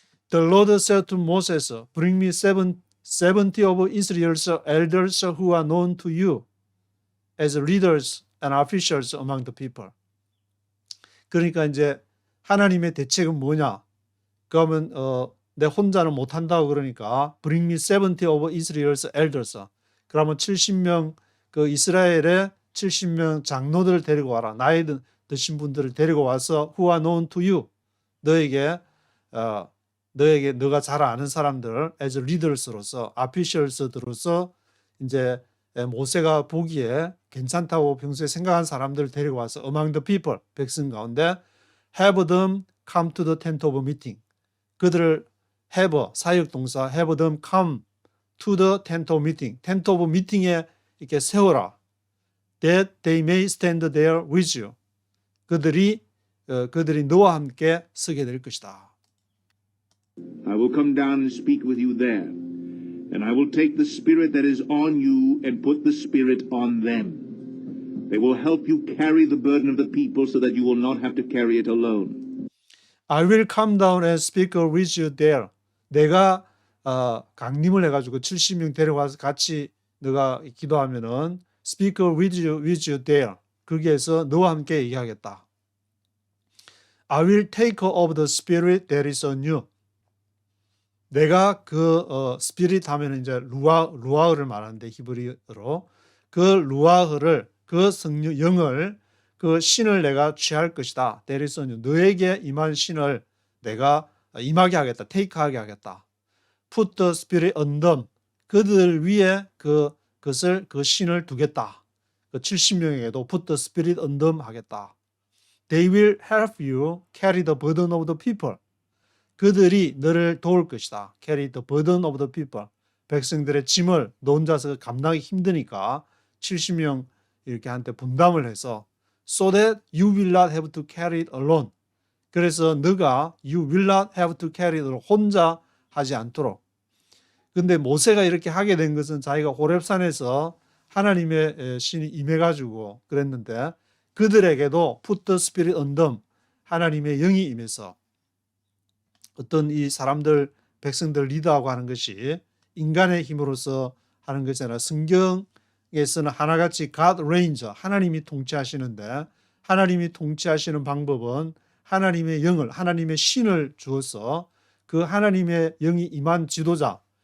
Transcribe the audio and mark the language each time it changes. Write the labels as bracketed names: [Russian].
[English] The Lord said to Moses, Bring me 70 of Israel's elders who are known to you as leaders and officials among the people. [Korean] 그러니까 이제 하나님의 대책은 뭐냐? 그러면 내 혼자는 못한다고 그러니까 [English] Bring me 70 of Israel's elders. [Korean] 그러면 70명 그 이스라엘의 70명 장로들을 데리고 와라. 나이 드신 분들을 데리고 와서 [English] Who are known to you. [Korean] 너에게 너가 잘 아는 사람들 [English] as leaders [Korean] 로서 officials들로서 이제 모세가 보기에 괜찮다고 평소에 생각한 사람들을 데리고 와서 [English] among the people [Korean] 백성 가운데 [English] have them come to the tent of meeting. [Korean] 그들을 [English] have [Korean] 사역 동사 [English] have them come to the tent of meeting. tent of meeting [Korean] 에 이렇게 세워라. [English] that they may stand there with you. [Korean] 그들이 너와 함께 서게 될 것이다. [English] I will come down and speak with you there, and I will take the spirit that is on you and put the spirit on them. They will help you carry the burden of the people so that you will not have to carry it alone. I will come down and speak with you there. [Korean] 내가 강림을 해가지고 70명 데려와서 같이 너가 기도하면은 [English] speak with you there. [Korean] 거기에서 너와 함께 얘기하겠다. [English] I will take of the spirit that is on you. [Korean] 내가 그 스피릿 하면 이제 루아흐를 말하는데 히브리어로 그 루아흐를 그 성령 영을 그 신을 내가 취할 것이다. [English] That is on you. [Korean] 너에게 임한 신을 내가 임하게 하겠다. 테이크하게 하겠다. [English] Put the spirit on them. [Korean] 그들 위에 그 신을 두겠다. 그 70명에게도 [English] put the spirit on them [Korean] 하겠다. [English] They will help you carry the burden of the people. [Korean] 그들이 너를 도울 것이다. [English] Carry the burden of the people. [Korean] 백성들의 짐을 너 혼자서 감당하기 힘드니까 70명 이렇게 한테 분담을 해서 [English] so that you will not have to carry it alone. [Korean] 그래서 너가 [English] you will not have to carry it alone. [Korean] 혼자 하지 않도록. 근데 모세가 이렇게 하게 된 것은 자기가 호렙산에서 하나님의 신이 임해가지고 그랬는데 그들에게도 [English] put the spirit on them. [Korean] 하나님의 영이 임해서 어떤 이 사람들, 백성들 리더하고 하는 것이 인간의 힘으로서 하는 것이 아니라 성경에서는 하나같이 [English] God reigns, [Korean] 하나님이 통치하시는데 하나님이 통치하시는 방법은 하나님의 영을, 하나님의 신을 주어서 그 하나님의 영이 임한 지도자,